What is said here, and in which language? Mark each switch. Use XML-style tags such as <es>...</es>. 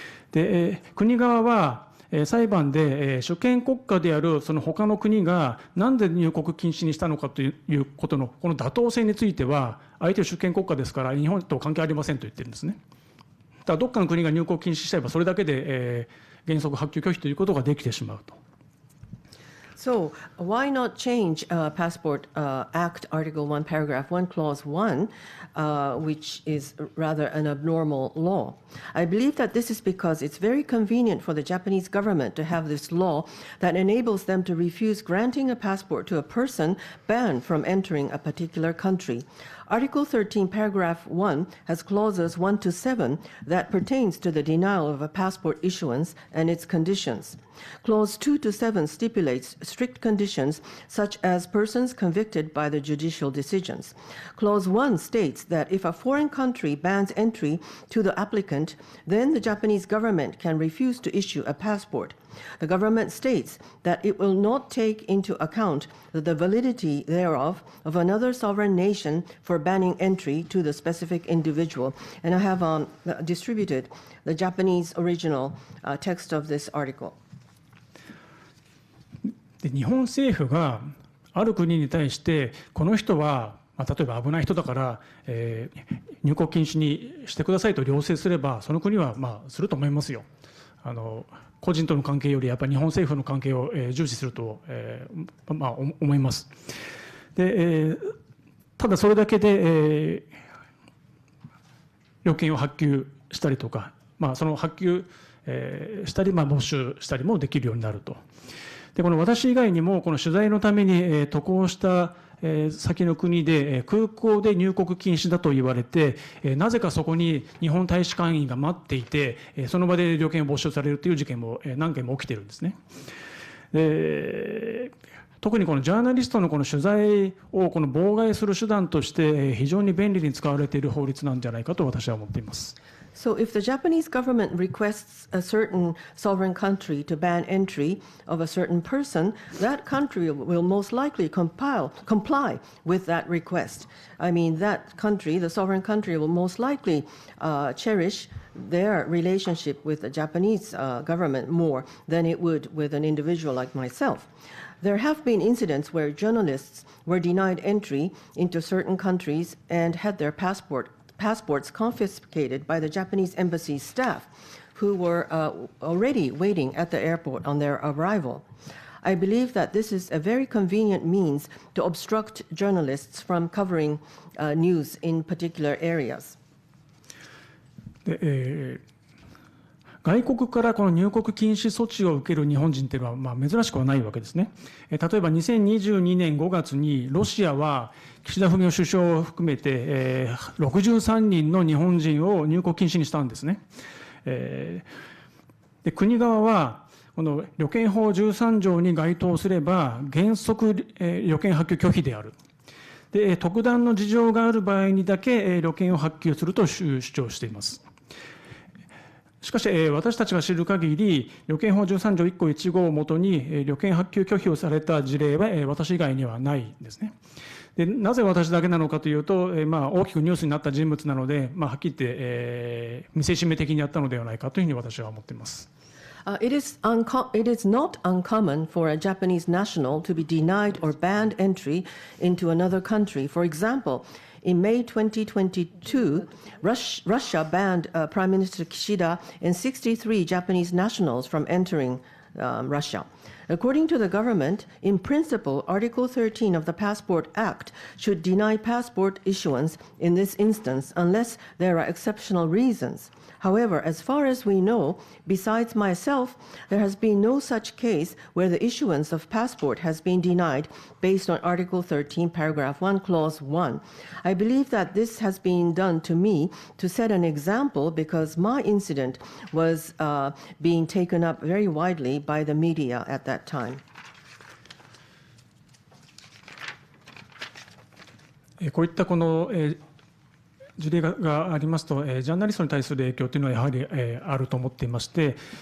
<ja>で、国側は、裁判で主権国家であるその他の国がなんで入国禁止にしたのかということのこの妥当性については、相手は主権国家ですから日本と関係ありませんと言ってるんですね。だからどっかの国が入国禁止しちゃえばそれだけで原則発給拒否ということができてしまうと。</ja> <en>So why not change Passport Act Article 1, Paragraph 1, Clause 1, which is rather an abnormal law? I believe that this is because it's very convenient for the Japanese government to have this law that enables them to refuse granting a passport to a person banned from entering a particular country. Article 13, Paragraph 1 has clauses 1 to 7 that pertains to the denial of a passport issuance and its conditions. Clause 2 to 7 stipulates strict conditions such as persons convicted by the judicial decisions. Clause 1 states that if a foreign country bans entry to the applicant, then the Japanese government can refuse to issue a passport. The government states that it will not take into account the validity thereof of another sovereign nation for banning entry to the specific individual. And I have distributed the Japanese original text of this article.</en> <ja>で、日本政府がある国に対してこの人は、例えば危ない人だから、入国禁止にしてくださいと要請すればその国はすると思いますよ。個人との関係よりやっぱり日本政府の関係を重視すると思います。で、ただそれだけで旅券を発給したりとか、その発給したり没収したりもできるようになると。で、この私以外にもこの取材のために渡航した先の国で空港で入国禁止だと言われて、なぜかそこに日本大使館員が待っていて、その場で旅券を没収されるという事件も何件も起きているんですね。で、特にこのジャーナリストのこの取材をこの妨害する手段として非常に便利に使われている法律なんじゃないかと私は思っています。</ja> <en>So if the Japanese government requests a certain sovereign country to ban entry of a certain person, that country will most likely comply with that request. I mean, that country, the sovereign country, will most likely cherish their relationship with the Japanese government more than it would with an individual like myself. There have been incidents where journalists were denied entry into certain countries and had their passports confiscated by the Japanese embassy staff who were already waiting at the airport on their arrival. I believe that this is a very convenient means to obstruct journalists from covering news in particular areas.</en> <ja>で、外国からこの入国禁止措置を受ける日本人というのは珍しくはないわけですね。例えば2022年5月にロシアは岸田文雄首相を含めて63人の日本人を入国禁止にしたんですね。で、国側はこの旅券法13条に該当すれば原則旅券発給拒否である。で、特段の事情がある場合にだけ旅券を発給すると主張しています。しかし、私たちが知る限り、旅券法13条1項1号をもとに旅券発給拒否をされた事例は私以外にはないんですね。で、なぜ私だけなのかというと、大きくニュースになった人物なので、はっきり言って、見せしめ的にやったのではないかというふうに私は思っています。</ja> <en>It is not uncommon for a Japanese national to be denied or banned entry into another country. For example, in May 2022, Russia banned Prime Minister Kishida and 63 Japanese nationals from entering Russia. According to the government, in principle, Article 13 of the Passport Act should deny passport issuance in this instance unless there are exceptional reasons. However, as far as we know, besides myself, there has been no such case where the issuance of passport has been denied based on Article 13, Paragraph 1, Clause 1. I believe that this has been done to me to set an example because my incident was being taken up very widely by the media at that time.</en> <ja>こういったこの事例がありますと、ジャーナリストに対する影響というのはやはりあると思っていまして、</ja>